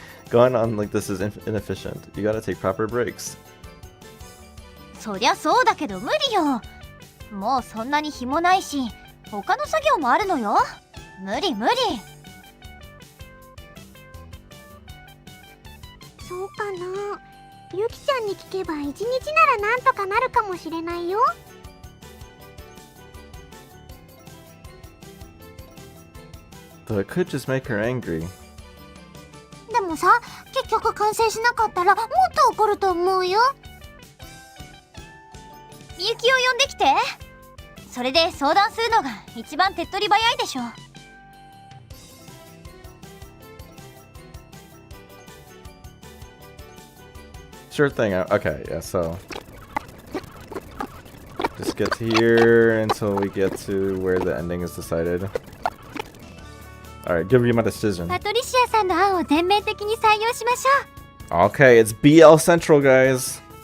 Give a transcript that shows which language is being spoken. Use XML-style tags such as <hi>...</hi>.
<en>Going on like this is inefficient. You gotta take proper breaks.</en> <ja>そりゃそうだけど無理よ。もうそんなに日もないし、他の作業もあるのよ。無理無理。そうかな。ゆきちゃんに聞けば一日ならなんとかなるかもしれないよ。</ja> <en>Though it could just make her angry.</en> <ja>でもさ、結局完成しなかったらもっと怒ると思うよ。みゆきを呼んできて。それで相談するのが一番手っ取り早いでしょ。</ja> <en>Sure thing. Okay, yeah, so. Just get to here until we get to where the ending is decided. Alright, give me my decision.</en> <ja>パトリシアさんの案を全面的に採用しましょう。</ja> <en>Okay, it's BL Central, guys.</en>